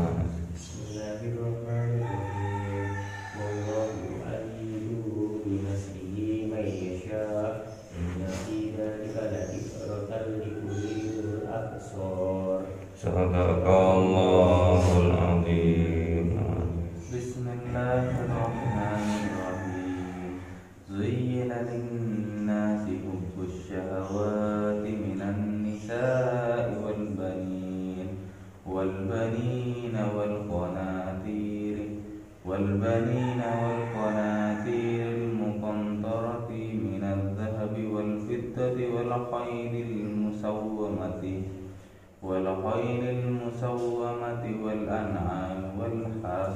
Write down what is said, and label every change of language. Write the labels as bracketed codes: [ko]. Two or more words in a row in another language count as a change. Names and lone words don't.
[ar] صدق الله العظيم. Bismillahirrahmanirrahim. زين للناس حب الشهوات من النساء والبنين والبنين والقناطير المقنطرة من الذهب والفضة والخيل المسومة والأنعام والحرث.